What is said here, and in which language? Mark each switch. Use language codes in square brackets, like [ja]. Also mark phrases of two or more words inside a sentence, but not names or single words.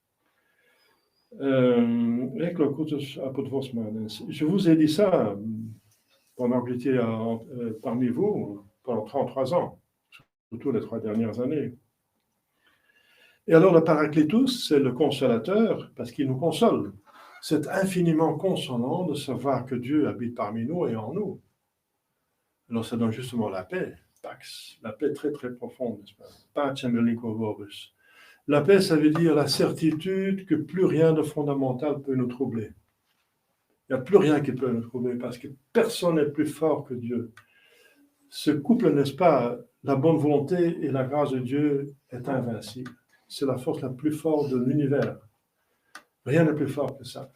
[fr] Je vous ai dit ça pendant que j'étais parmi vous, pendant 33 ans, surtout les 3 dernières années. Et alors le Paraclétus, c'est le consolateur, parce qu'il nous console. C'est infiniment consolant de savoir que Dieu habite parmi nous et en nous. Alors ça donne justement la paix, Pax, la paix très très profonde, n'est-ce pas? [la] Pacem reliquo vobis. [fr] La paix, ça veut dire la certitude que plus rien de fondamental peut nous troubler. Il n'y a plus rien qui peut nous troubler parce que personne n'est plus fort que Dieu. Ce couple, n'est-ce pas, la bonne volonté et la grâce de Dieu est invincible. C'est la force la plus forte de l'univers. Rien n'est plus fort que ça.